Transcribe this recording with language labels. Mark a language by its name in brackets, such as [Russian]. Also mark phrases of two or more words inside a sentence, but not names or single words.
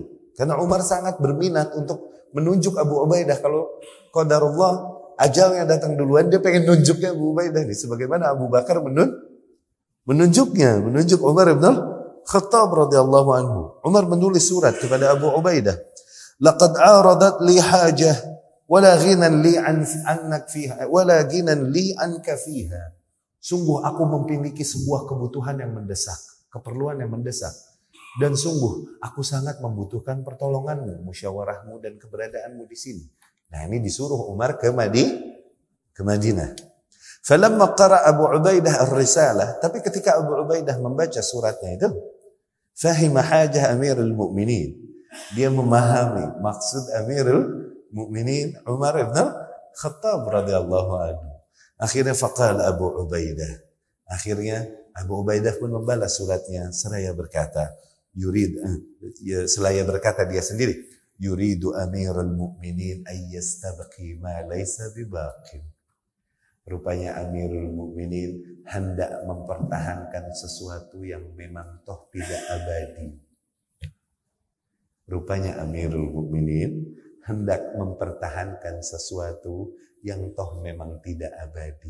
[Indonesian] Karena Umar sangat berminat untuk menunjuk Abu Ubaidah. Kalau qadarullah ajalnya datang duluan, dia pengen nunjuknya Abu Ubaidah nih. Sebagaimana Abu Bakar menunjuk Umar ibn Khattab [Arabic] رضي الله عنه. [Indonesian] Umar menulis surat kepada Abu Ubaidah. [Arabic] لقد عرضت لي حاجة ولا غنى لي عنك فيها ولا غنى لي عنك فيها. [Indonesian] Sungguh aku memiliki sebuah kebutuhan yang mendesak, keperluan yang mendesak. Dan sungguh aku sangat membutuhkan pertolonganmu, musyawarahmu dan keberadaanmu di sini. Nah, ini disuruh Umar ke Madinah. [Arabic] فلما قرأ أبو عبيدة الرسالة, [Indonesian] tapi ketika Abu Ubaidah membaca suratnya itu, [Arabic] فهم حاجة أمير المؤمنين. [Indonesian] Dia memahami maksud Amirul Mukminin Umar ibn Khattab [Arabic] رضي الله عنه. [Indonesian] Akhirnya faqala Abu Ubaidah. Akhirnya Abu Ubaidah pun membalas suratnya seraya berkata, seraya berkata dia sendiri, [Arabic] يريد أمير المؤمنين أن يستبقي ما ليس بباق. [Indonesian] Rupanya Amirul Mukminin hendak mempertahankan sesuatu yang memang toh tidak abadi. Rupanya Amirul Mukminin hendak mempertahankan sesuatu yang toh memang tidak abadi.